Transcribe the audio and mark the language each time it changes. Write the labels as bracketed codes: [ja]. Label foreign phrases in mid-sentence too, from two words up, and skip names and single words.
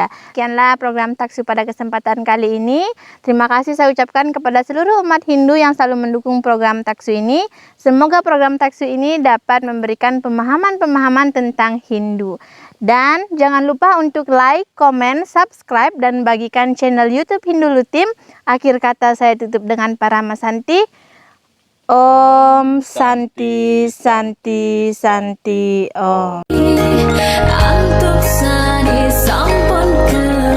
[id] Sekianlah program Taksu pada kesempatan kali ini. Terima kasih saya ucapkan kepada seluruh umat Hindu yang selalu mendukung program Taksu ini. Semoga program Taksu ini dapat memberikan pemahaman-pemahaman tentang Hindu. Dan jangan lupa untuk like, komen, subscribe, dan bagikan channel YouTube Hindu Lutim. Akhir kata saya tutup dengan Paramasanti. [sa] Om Santi Santi Santi Om. [ban] Antuk sani sampun